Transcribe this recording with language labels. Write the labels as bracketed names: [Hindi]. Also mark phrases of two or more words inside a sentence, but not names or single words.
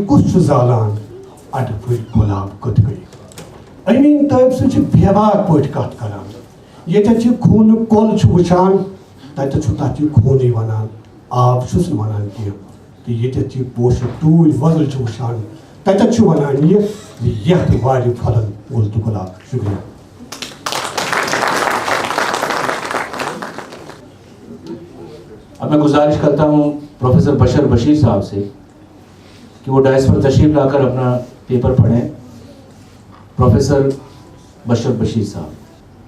[Kashmiri] کُس چھُ زالان اڈٕ پھٔلۍ گۄلاب کوٚت گٔے امین طیب صٲب چھِ بے باک پٲٹھۍ کتھ کران ییٚتٮ۪تھ یہِ خوٗنہٕ کۄل چھُ وٕچھان تتٮ۪تھ چھُ تتھ یہِ خوٗنٕے ونان آب چھُس نہٕ ونان کینٛہہ تہٕ ییٚتٮ۪تھ یہِ پوشہٕ ٹوٗرۍ وۄزٕلۍ چھُ وٕچھان تتٮ۪تھ چھُ ونان یہِ زِ یتھ وارِ پھلن گُل تہٕ گۄلاب شُکریہ [Urdu] اب میں گزارش کرتا ہوں پروفیسر بشر بشیر صاحب سے کہ وہ ڈائس پر تشریف لا کر اپنا پیپر پڑھیں. پروفیسر بشر بشیر صاحب.